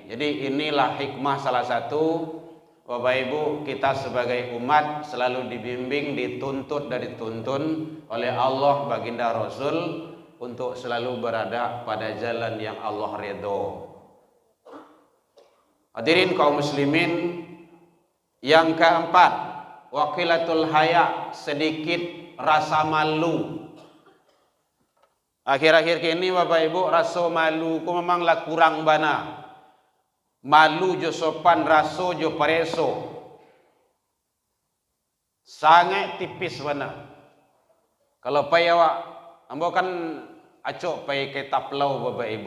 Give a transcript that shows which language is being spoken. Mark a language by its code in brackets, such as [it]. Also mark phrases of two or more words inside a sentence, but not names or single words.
[id] Jadi inilah hikmah salah satu, Bapak Ibu, kita sebagai umat selalu dibimbing, dituntut dan dituntun oleh Allah baginda Rasul untuk selalu berada pada jalan yang Allah ridho. Hadirin kaum muslimin, yang keempat, [ar] waqilatul haya, [id] sedikit rasa malu. [min] Akhir-akhir ini Bapak Ibu rasa malu ku memanglah kurang bana. Malu jo sopan raso jo pareso. Sangat tipis bana. Kalau pai awak ambo kan acok pai ke taplau Bapak Ibu.